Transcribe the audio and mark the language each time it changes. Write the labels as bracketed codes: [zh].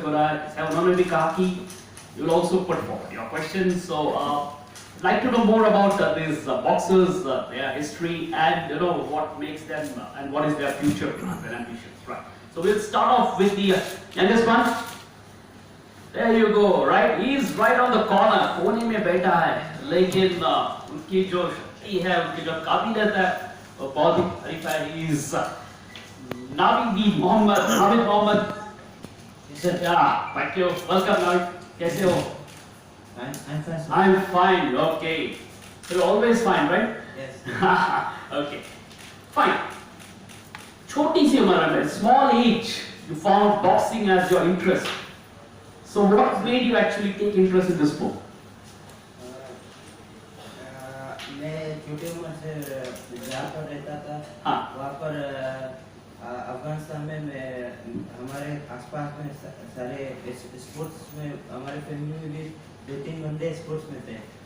[en] Gorai, [hi] उन्होंने भी कहा कि [en] you'll also put forward your questions. So I'd like to know more about these boxers, their history, and you know what makes them and what is their future plans and ambitions. Right. So we'll start off with the youngest one. There you go, right? He's right on the corner. [hi] कोने में बैठा है, लेकिन उनकी जो शक्ति है, उनकी जो काबिलियत है, वो बहुत ही तारीफ है. [en] He's Navid Mohammed. Yeah, thank you. Welcome, Navid. [hi] कैसे हो? [en] I'm fine. I'm fine. Okay. You're always fine, right? Yes. Okay. Fine. [hi] छोटी सी उम्र में, [en] small age, you found boxing as your interest. So what made you actually take interest in this sport? [hi] मैं छोटी उम्र से जहाँ पर रहता था, हाँ. वहाँ पर अफगानिस्तान में मैं हमारे आसपास में सारे स्पोर्ट्स में हमारे फैमिली में भी 2-3 बंदे स्पोर्ट्स में थे.